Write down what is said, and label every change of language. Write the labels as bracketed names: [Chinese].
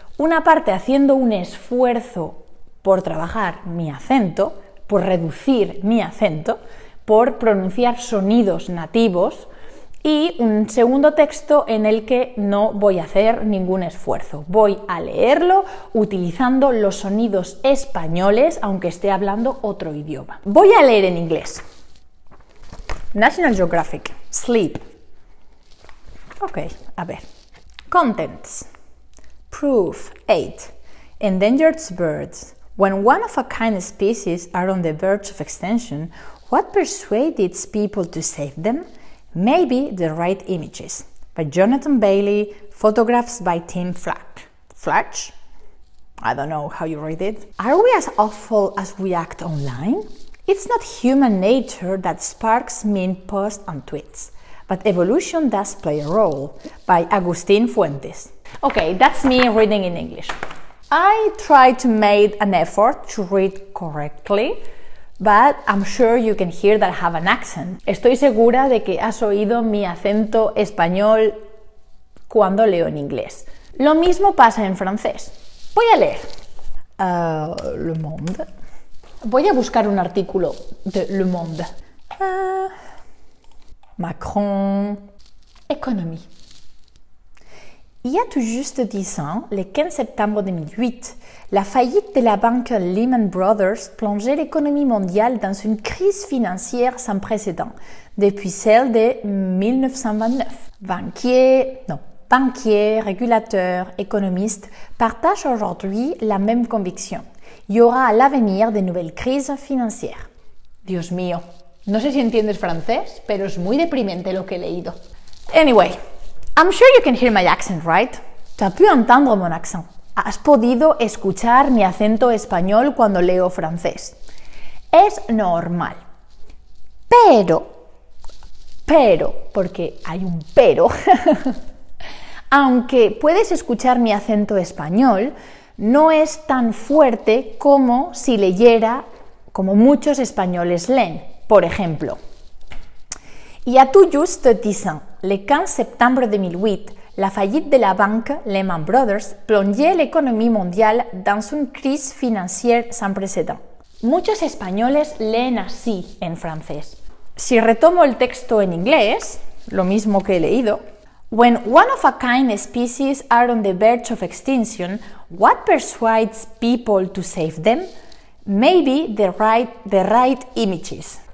[Spanish] Una parte haciendo un esfuerzo por trabajar mi acento, por reducir mi acento, por pronunciar sonidos nativos, y un segundo texto en el que no voy a hacer ningún esfuerzo. Voy a leerlo utilizando los sonidos españoles, aunque esté hablando otro idioma. Voy a leer en inglés. [English] National Geographic, sleep. Ok, [Spanish] a ver. [English] Contents. Proof 8. Endangered birds. When one of a kind species are on the verge of extinction, what persuades its people to save them? Maybe the Right Images, by Jonathan Bailey, photographs by Tim Flatch. I don't know how you read it. Are we as awful as we act online? It's not human nature that sparks mean posts and tweets, but evolution does play a role, by Agustín Fuentes. Okay, that's me reading in English. I tried to make an effort to read correctly, but I'm sure you can hear that I have an accent. [Spanish] Estoy segura de que has oído mi acento español cuando leo en inglés. Lo mismo pasa en francés. Voy a leer Le Monde. Voy a buscar un artículo de Le Monde. [French] Macron. Économie. Il y a tout juste 10 ans, le 15 septembre 2008, la faillite de la banque Lehman Brothers plongeait l'économie mondiale dans une crise financière sans précédent, depuis celle de 1929. Banquiers, régulateurs, économistes partagent aujourd'hui la même conviction. Il y aura à l'avenir de nouvelles crises financières. [Spanish] Dios mío, no sé si entiendes francés, pero es muy deprimente lo que he leído. [English] Anyway, I'm sure you can hear my accent, right? [French] Tu as pu entendre mon accent. [Spanish] ¿Has podido escuchar mi acento español cuando leo francés? Es normal. Pero, porque hay un pero, aunque puedes escuchar mi acento español, no es tan fuerte como si leyera como muchos españoles leen. Por ejemplo, [French] il y a tout juste 10 ans, le 15 septembre 2008, La faillite de la banque Lehman Brothers plongeait l'économie mondiale dans une crise financière sans précédent. [Spanish] Muchos españoles leen así en francés. Si retomo el texto en inglés, lo mismo que he leído, [English] when one-of-a-kind species are on the verge of extinction, what persuades people to save them? Maybe the right images.